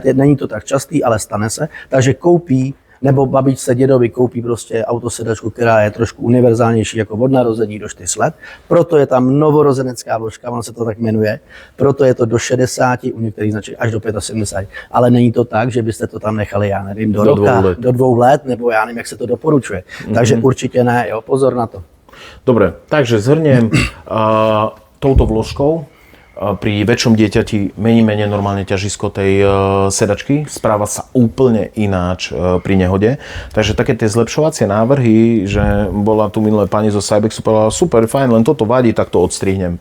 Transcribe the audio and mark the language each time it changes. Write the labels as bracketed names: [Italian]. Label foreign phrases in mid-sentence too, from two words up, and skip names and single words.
[Czech] Není to tak častý, ale stane se. Takže koupí, nebo babičce, dědovi koupí prostě autosedačku, která je trošku univerzálnější jako od narození do 4 let. Proto je tam novorozenecká vložka, ono se to tak jmenuje. Proto je to do 60, u některých značek až do 75. Ale není to tak, že byste to tam nechali, já nevím, do roka, do 2 let, nebo já nevím, jak se to doporučuje. Takže určitě ne, jo, pozor na to. [Slovak] Dobre, takže zhrniem touto vložkou. Pri väčšom dieťati menej normálne ťažisko tej sedačky, správa sa úplne ináč pri nehode. Takže také tie zlepšovacie návrhy, že bola tu minulé pani zo Cybexu, povedala super, fajn, len toto vadí, tak to odstrihnem.